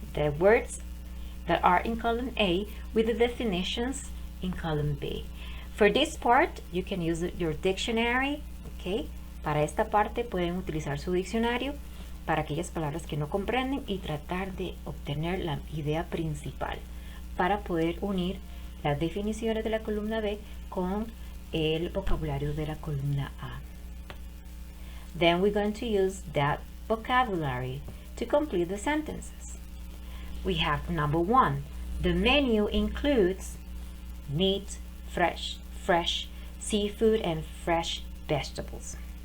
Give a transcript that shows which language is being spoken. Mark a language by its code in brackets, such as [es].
[en] The words that are in column A with the definitions in column B. For this part, you can use your dictionary, okay? [es] Para esta parte pueden utilizar su diccionario para aquellas palabras que no comprenden y tratar de obtener la idea principal para poder unir las definiciones de la columna B con el vocabulario de la columna A. [en] Then we're going to use that vocabulary to complete the sentences. We have number 1. The menu includes meat, fresh seafood, and fresh vegetables.